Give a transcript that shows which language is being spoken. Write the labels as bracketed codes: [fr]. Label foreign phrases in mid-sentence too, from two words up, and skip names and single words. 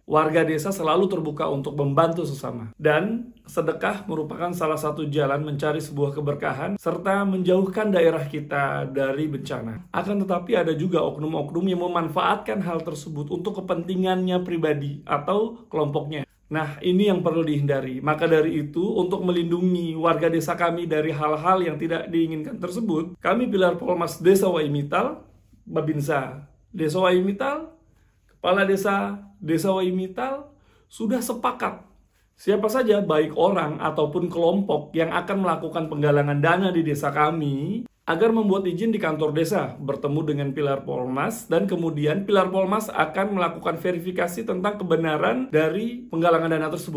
[id] Warga desa selalu terbuka untuk membantu sesama. Dan sedekah merupakan salah satu jalan mencari sebuah keberkahan serta menjauhkan daerah kita dari bencana. Akan tetapi ada juga oknum-oknum yang memanfaatkan hal tersebut untuk kepentingannya pribadi atau kelompoknya. Nah, ini yang perlu dihindari. Maka dari itu, untuk melindungi warga desa kami dari hal-hal yang tidak diinginkan tersebut, kami Pilar Polmas Desa Waimital, Babinsa Desa Waimital, Kepala Desa Waimital sudah sepakat siapa saja baik orang ataupun kelompok yang akan melakukan penggalangan dana di desa kami agar membuat izin di kantor desa bertemu dengan Pilar Polmas, dan kemudian Pilar Polmas akan melakukan verifikasi tentang kebenaran dari penggalangan dana tersebut.